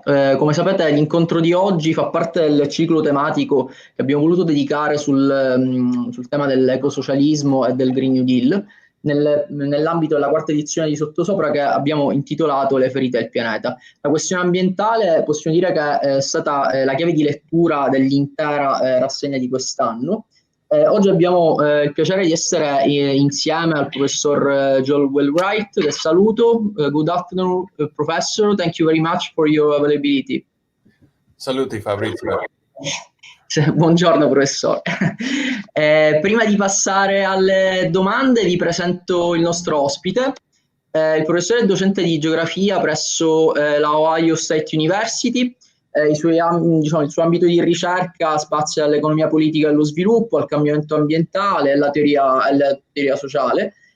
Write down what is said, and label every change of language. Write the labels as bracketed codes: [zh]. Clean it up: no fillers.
[it] Come sapete, l'incontro di oggi fa parte del ciclo tematico che abbiamo voluto dedicare sul tema dell'ecosocialismo e del Green New Deal, nell'ambito della quarta edizione di Sottosopra che abbiamo intitolato Le ferite del pianeta. La questione ambientale possiamo dire che è stata la chiave di lettura dell'intera rassegna di quest'anno. Oggi abbiamo il piacere di essere insieme al professor Joel Wainwright, che saluto. [en] Good afternoon, professor. Thank you very much for your availability. [it] Saluti Fabrizio. Buongiorno professore. Prima di passare alle domande vi presento il nostro ospite. Il professore è docente di geografia presso la Ohio State University. Il suo ambito di ricerca spazia dall'economia politica e allo sviluppo, al cambiamento ambientale e alla teoria sociale.